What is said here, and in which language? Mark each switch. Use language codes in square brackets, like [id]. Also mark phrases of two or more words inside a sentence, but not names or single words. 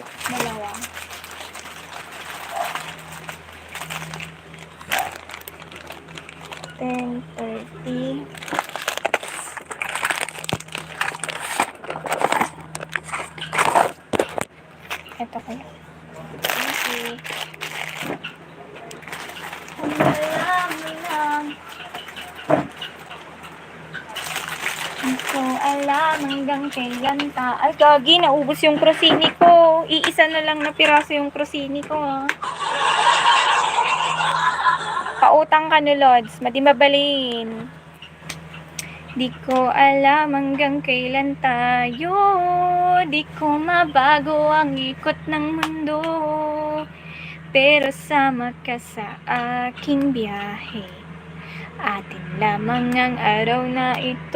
[tl] Dalawa. $10.30. Ito ko. [en] Thank you. [tl] Hindi ko alam hanggang kailan ta. Ay, gagi, naubos yung krosini ko. Iisa na lang na piraso yung krosini ko, ha. Pautang ka no, Lods. [ilo] Madi mabalin. [tl] Di ko alam hanggang kailan tayo. Di ko mabago ang ikot ng mundo. Pero sama ka sa aking biyahe. Atin lamang ang araw na ito.